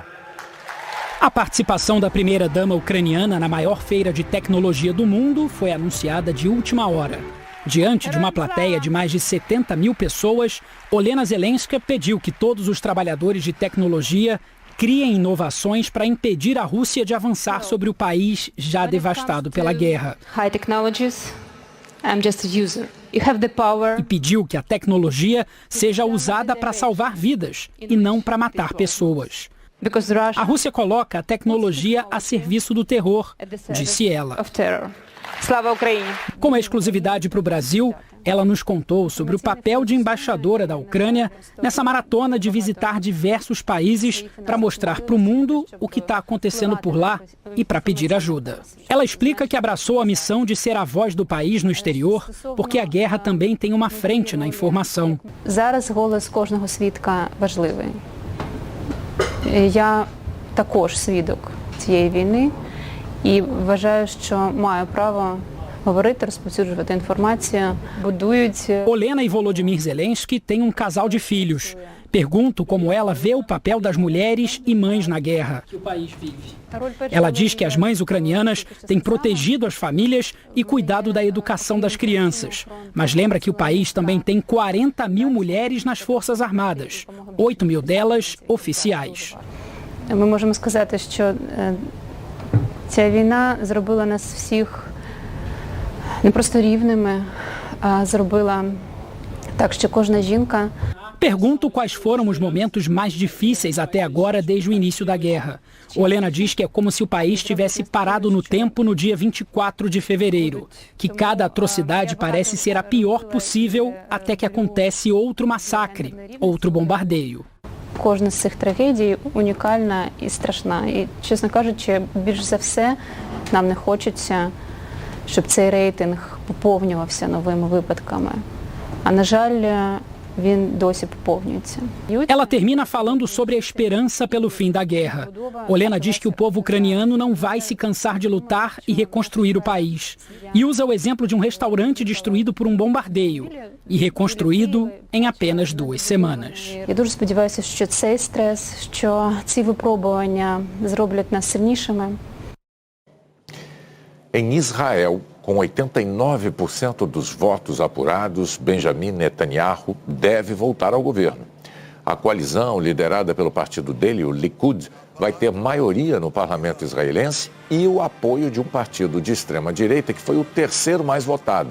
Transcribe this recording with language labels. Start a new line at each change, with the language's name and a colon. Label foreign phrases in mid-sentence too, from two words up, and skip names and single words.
Portuguese: A participação da primeira-dama ucraniana na maior feira de tecnologia do mundo foi anunciada de última hora. Diante de uma plateia de mais de 70 mil pessoas, Olena Zelenska pediu que todos os trabalhadores de tecnologia criem inovações para impedir a Rússia de avançar sobre o país já devastado pela guerra.
English: High technologies, I'm just a user. You have the power.
Portuguese: E pediu que a tecnologia seja usada para salvar vidas e não para matar pessoas. A Rússia coloca a tecnologia a serviço do terror, disse ela.
Ukrainian: Слава Україні.
Portuguese: Com a exclusividade para o Brasil, ela nos contou sobre o papel de embaixadora da Ucrânia nessa maratona de visitar diversos países para mostrar para o mundo o que está acontecendo por lá e para pedir ajuda. Ela explica que abraçou a missão de ser a voz do país no exterior, porque a guerra também tem uma frente na informação.
Ukrainian: Зараз голос кожного свідка важливий. Я також свідок цієї війни. І вважаю, що маю право говорити, розповсюджувати інформацію, будують...
Portuguese: Olena e Volodymyr Zelensky têm um casal de filhos. Pergunto como ela vê o papel das mulheres e mães na guerra. Ela diz que as mães ucranianas têm protegido as famílias e cuidado da educação das crianças. Mas lembra que o país também tem 40 mil mulheres nas Forças Armadas, 8 mil delas oficiais.
Ukrainian: Ми можемо сказати, що ця війна зробила нас всіх не просто рівними, а зробила так, що кожна жінка...
Portuguese: Pergunto quais foram os momentos mais difíceis até agora desde o início da guerra. Olena diz que é como se o país tivesse parado no tempo no dia 24 de fevereiro, que cada atrocidade parece ser a pior possível até que acontece outro massacre, outro bombardeio.
Ukrainian: Кожна з цих трагедій унікальна і страшна. І, чесно кажучи, більш за все нам не хочеться, щоб цей рейтинг поповнювався новими випадками. А, на жаль, він досі поповнюється.
Portuguese: Ela termina falando sobre a esperança pelo fim da guerra. Olena diz que o povo ucraniano não vai se cansar de lutar e reconstruir o país. E usa o exemplo de um restaurante destruído por um bombardeio e reconstruído em apenas 2 semanas.
Ukrainian: Я дуже сподіваюся, що цей стрес, що ці випробування зроблять нас сильнішими.
Portuguese: Em Israel, com 89% dos votos apurados, Benjamin Netanyahu deve voltar ao governo. A coalizão, liderada pelo partido dele, o Likud, vai ter maioria no parlamento israelense e o apoio de um partido de extrema-direita que foi o terceiro mais votado.